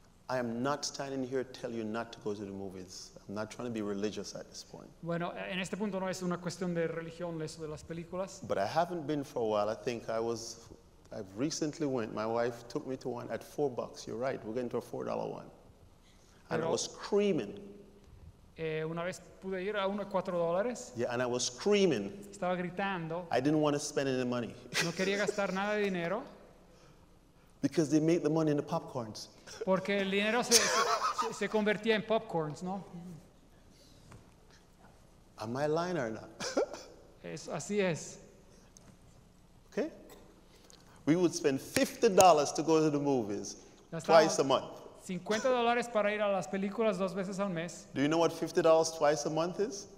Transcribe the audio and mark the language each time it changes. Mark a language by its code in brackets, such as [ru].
[en] I am not standing here to tell you not to go to the movies. I'm not trying to be religious at this point. [es] Bueno, en este punto no es una cuestión de religión eso de las películas. [en] But I haven't been for a while. I think I've recently went. My wife took me to one at $4. You're right. We're going to a $4 one. And I [es] Pero- [en] was screaming. [es] Una vez pude ir a uno de $4. [en] Yeah, and I was screaming. [es] Estaba gritando. [en] I didn't want to spend any money [es] No quería gastar nada de dinero [en] because they make the money in the popcorns. [es] porque el dinero se convertía en popcorns, ¿no? [en] Am I lying or not? [es] Así es. [en] Okay? We would spend $50 to go to the movies twice a month. [es] $50 para ir a las películas 2 veces al mes. [en] Do you know what $50 twice a month is?